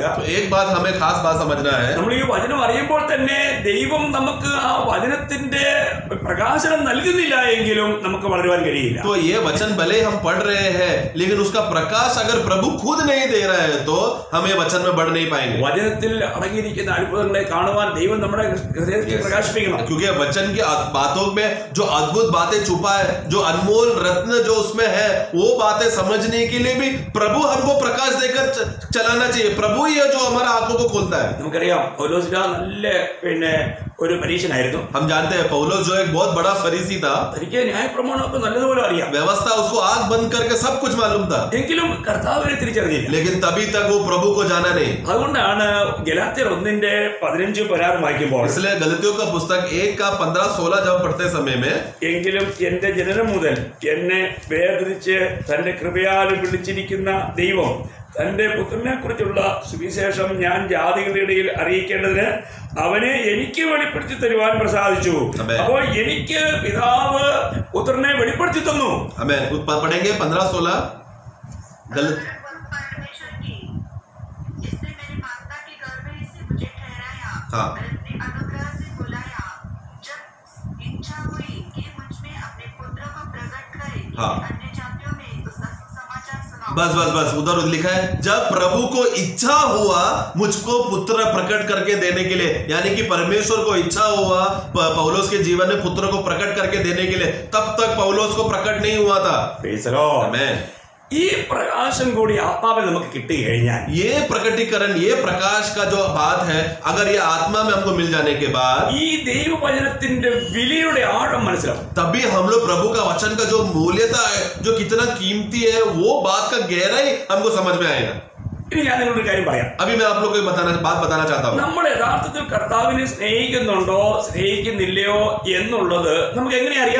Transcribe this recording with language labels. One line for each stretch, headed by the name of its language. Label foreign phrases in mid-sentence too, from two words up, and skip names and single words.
Hindi: तो एक बात हमें खास बात समझना है,
Malayalam: നമ്മൾ ഈ വചനം അറിയുമ്പോൾ തന്നെ ദൈവം നമുക്ക് ആ വചനത്തിന്റെ പ്രകാശനം നൽകുന്നില്ല എങ്കിലും നമുക്ക് വളരുവാൻ കഴിയില്ല.
Hindi: तो ये वचन भले हम पढ़ रहे हैं लेकिन उसका प्रकाश अगर प्रभु खुद नहीं दे रहा है तो हम ये वचन में बढ़ नहीं पाएंगे।
Malayalam: വചനത്തിൽ അടങ്ങിയിരിക്കുന്ന അത്ഭുതങ്ങളെ കാണുവാൻ ദൈവം നമ്മുടെ ഹൃദയത്തെ പ്രകാശിപ്പിക്കണം.
Hindi: क्योंकि वचन की बातों में जो अद्भुत बातें छुपा है, जो अनमोल रत्न जो उसमें है, वो बातें समझने के लिए भी प्रभु हमको प्रकाश देकर चलाना चाहिए। प्रभु ही है जो हमारा आंखों को खोलता है।
Malayalam: നമുക്കറിയാം പൗലോസ് നല്ല ഒരു പരീക്ഷനായിരുന്നു.
Hindi: हम जानते हैं पौलुस जो एक बहुत बड़ा फरीसी था,
Malayalam: തനിക്ക് ന്യായപ്രമാണമൊക്കെ നല്ലതുപോലെ അറിയാം,
Hindi: व्यवस्था उसको आंख बंद करके सब कुछ मालूम था,
Malayalam: എങ്കിലും കർത്താവിനെ തിരിച്ചറിഞ്ഞില്ല.
Hindi: लेकिन तभी तक वो प्रभु को जाना नहीं।
Malayalam: അതുകൊണ്ടാണ് ഗലാത്യർ 1:15 വായിക്കുമ്പോൾ,
Hindi: इसलिए गलतियों का पुस्तक 1 का 15-16 जब पढ़ते समय में,
Malayalam: എങ്കിലും എന്റെ ജനനം മുതൽ എന്നെ വേർതിരിച്ച് തന്റെ കൃപയാൽ വിളിച്ചിരിക്കുന്ന ദൈവം തന്റെ പുത്രനെ കുറിച്ചുള്ള സുവിശേഷം ഞാൻ ജാതികളുടെ ഇടയിൽ അറിയിക്കേണ്ടതിന് അവനെ എനിക്ക് വെളിപ്പെടുത്തി തരുവാൻ പ്രസാദിച്ചു. അപ്പോൾ എനിക്ക് പിതാവ് പുത്രനെ വെളിപ്പെടുത്തി തന്നു.
Hindi: हमें पढ़ेंगे 15-16 गलत परमेश्वर की जिसने मेरी माता के गर्भ में से मुझे ठहराया हाँ। और अपने अनुग्रह से बुलाया, जब इच्छा हुई कि मुझ में अपने पुत्र को प्रकट करे कि हाँ। अन्य जातियों में उसका सुसमाचार सुनाऊं। बस उधर लिखा है जब प्रभु को इच्छा हुआ मुझको पुत्र प्रकट करके देने के लिए, यानी कि परमेश्वर को इच्छा हुआ पौलुस के जीवन में पुत्र को प्रकट करके देने के लिए, तब तक पौलुस को प्रकट नहीं हुआ था। आमेन।
Malayalam: ഈ പ്രകാശം കൂടി ആത്മാവിൽ നമുക്ക് കിട്ടി കഴിഞ്ഞാൽ,
Hindi: ये प्रकटीकरण, ये प्रकाश का जो बात है, अगर ये आत्मा में हमको मिल जाने के बाद
Malayalam: ഈ ദൈവവചനത്തിന്റെ വിലയുടെ ആഴം മനസ്സിലാവും.
Hindi: तभी हम लोग प्रभु का वचन का जो मूल्यता है, जो कितना कीमती है, वो बात का गहराई हमको समझ में आएगा।
Malayalam: ഇനി ഞാൻ നിങ്ങളൊരു കാര്യം പറയാം.
Hindi: अभी मैं आप लोग को बात बताना चाहता हूँ।
Malayalam: നമ്മൾ യഥാർത്ഥത്തിൽ കർത്താവിനെ സ്നേഹിക്കുന്നുണ്ടോ സ്നേഹിക്കുന്നില്ലയോ എന്നുള്ളത് നമുക്ക് എങ്ങനെ അറിയാം?